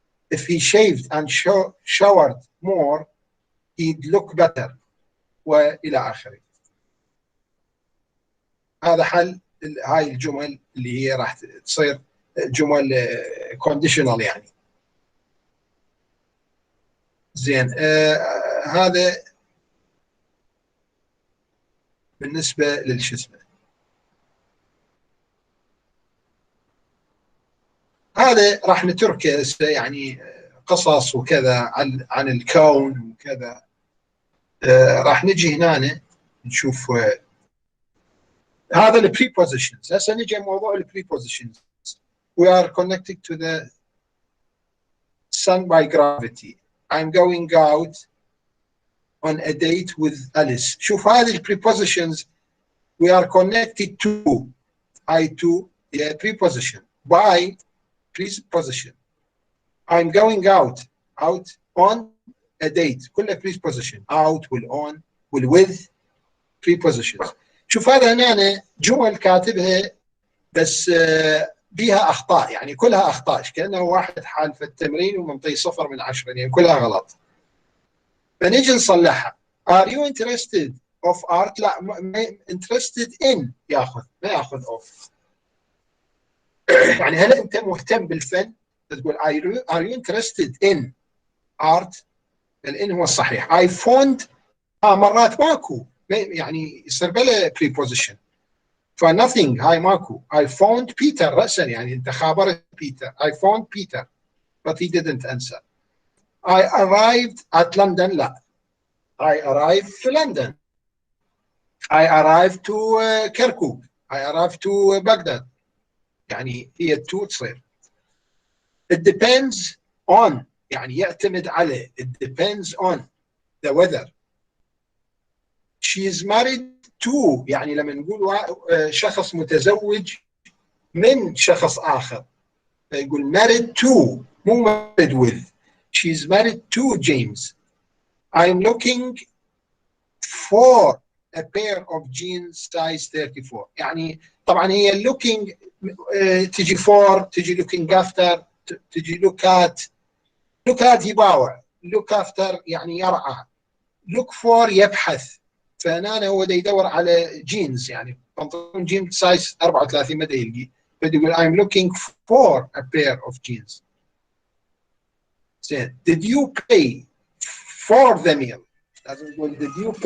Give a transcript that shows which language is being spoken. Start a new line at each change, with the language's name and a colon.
English: if he shaved and showered more he'd look better
Arabic: وإلى آخره. هذا حل هاي الجمل اللي هي راح تصير جمل conditional يعني. زين هذا بالنسبة للشسمة. هذا راح نتركه يعني قصص وكذا عن الكون وكذا. راح نجي هنا نشوف هذا ال prepositions. هسه نجي موضوع ال prepositions.
English: We are connected to the sun by gravity. I'm going out on a date with Alice.
Arabic: شوف هذه ال prepositions
English: we are connected to. I to preposition. By preposition. I'm going out on a date كلها preposition out وال on وال with prepositions.
Arabic: شوف هذا هنا جمل كاتبها بس بيها اخطاء يعني كلها اخطاء كانه واحد حال في التمرين ومنطي 0 من 10 يعني كلها غلط. فنجي نصلحها.
English: Are you interested of art؟ لا interested in
Arabic: ياخذ ما ياخذ
English: of.
Arabic: يعني هل انت مهتم بالفن؟ تقول
English: are you interested in art؟
Arabic: الان هو الصحيح.
English: I found
Arabic: مرات ماكو يعني يصير بلا preposition. فnothing هاي ماكو.
English: I found Peter
Arabic: رأسا يعني انت خابرت Peter.
English: I found Peter but he didn't answer. I arrived at London. لا I arrived to London. I arrived to Kirkuk. I arrived to Baghdad.
Arabic: يعني هي تو تصير.
English: It depends on
Arabic: يعني يعتمد على.
English: It depends on the weather.
Arabic: She is married to يعني لما نقول شخص متزوج من شخص آخر يقول married to مو married with.
English: She is married to James. I'm looking for a pair of jeans size 34.
Arabic: يعني طبعا هي looking تجي for تجي looking after تجي look at يباوع look after يعني يرعى look for يبحث. فهنا هو دا يدور على جينز يعني بنطلون جينز سايز 34 ما دا يلقي بده يقول
English: I'm looking for a pair of jeans. زين did you pay for the meal؟
Arabic: لازم نقول
English: did